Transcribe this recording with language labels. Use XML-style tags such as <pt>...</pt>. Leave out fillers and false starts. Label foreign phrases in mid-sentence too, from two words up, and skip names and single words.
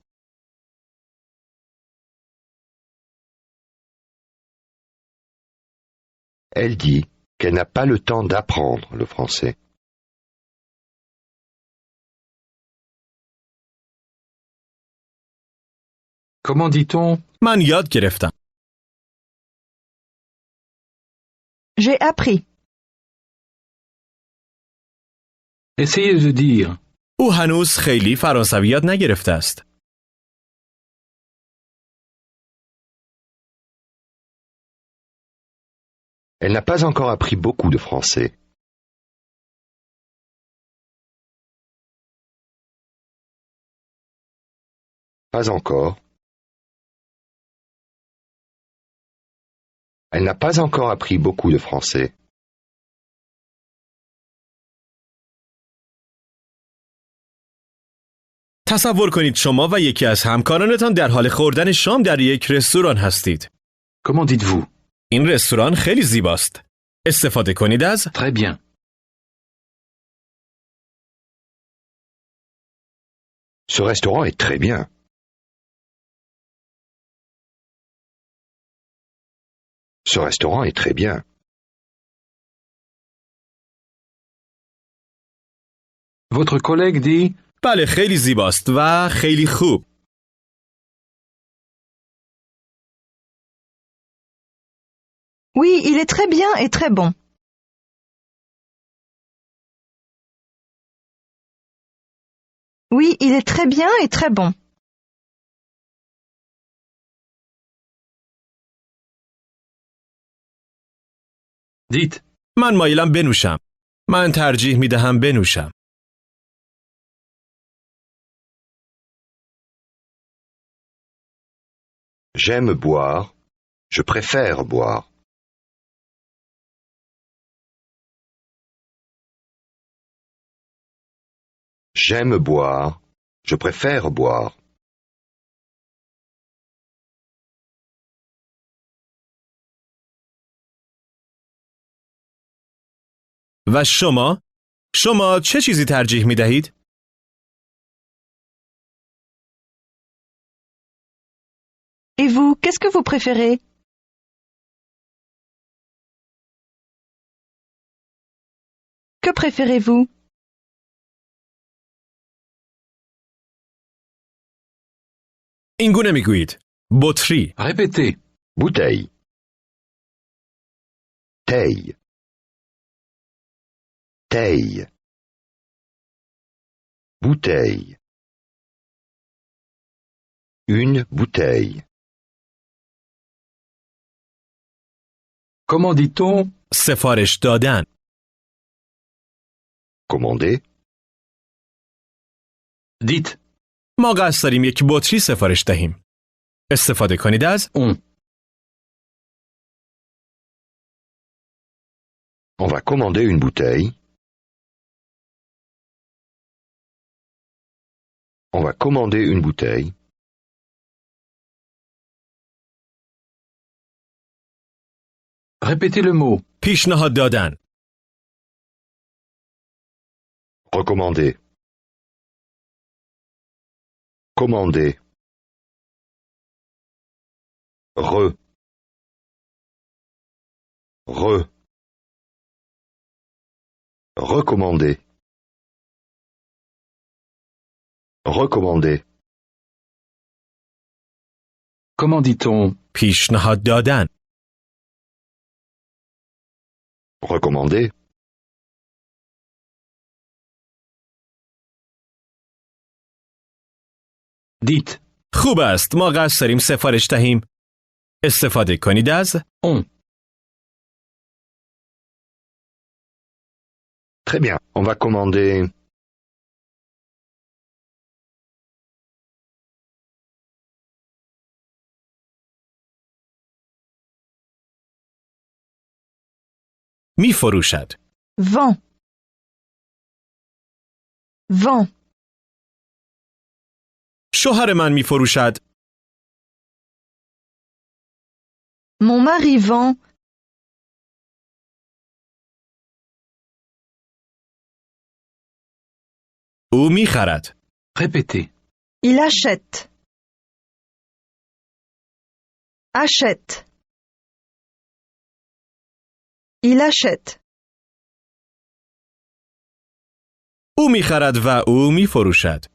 <fr>Elle dit qu'elle n'a pas le temps d'apprendre le français. Comment dit-on?</fr> <fa>من یاد گرفتم.</fa> <fr>J'ai appris. Essayez de dire.</fr> <fa>او هنوز خیلی فرانسوی یاد نگرفته است.</fa> <fr>Elle n'a pas encore appris beaucoup de français. Pas encore. Elle n'a pas encore appris beaucoup de français.</fr> <fa>تصور کنید شما و یکی از همکارانتان در حال خوردن شام در یک رستوران هستید.</fa> <fr>Comment dites-vous?</fr> <fa>این رستوران خیلی زیباست. استفاده کنید از</fa> <fr>Très bien. Ce restaurant est très bien. Ce restaurant est très bien. Votre collègue dit.</fr> <fa>بله خیلی زیباست و خیلی خوب.</fa> <fr>Oui, il est très bien et très bon. Oui, il est très bien et très bon. Dites.</fr> <fa>من مایلم بنوشم. من ترجیح می دهم بنوشم.</fa> <fr>J'aime boire. Je préfère boire. J'aime boire. Je préfère boire.</fr> <fa>و شما؟ شما چه چیزی ترجیح می دهید؟</fa> <fr>Et vous, qu'est-ce que vous préférez? Que préférez-vous?</fr> <fa>اینگونه میگویید. بطری.</fa> <fr>Répétez. Bouteille. Taille. Taille. Bouteille. Une bouteille. Comment dit-on</fr> <fa>سفارش دادن.</fa> <fr>Commander. Dites</fr> <fa>ما قصد داریم یک بطری سفارش دهیم. استفاده کنید از</fa> <fr>on. On va commander une bouteille. On va commander une bouteille. Répétez le mot.</fr> <fa>پیشنهاد دادن.</fa> <fr>Recommander. Commander. Re. Recommander. Recommander. Comment dit-on</fr> <fa>پیشنهاد دادن.</fa> <fr>Recommander. Dites</fr> <fa>خوب است. ما قصد داریم سفارش دهیم. استفاده کنید از</fa> <fr>on. Très bien. On va commander.</fr> <fa>می فروشد.</fa> <fr>Vend. Vend.</fr> <fa>شوهر من می فروشد.</fa> <fr>Mon mari vend.</fr> <fa>او می خرد.</fa> <fr>Répétez. Il achète. Achète. Il achète.</fr> <fa>او می خرد و او می فروشد.</fa>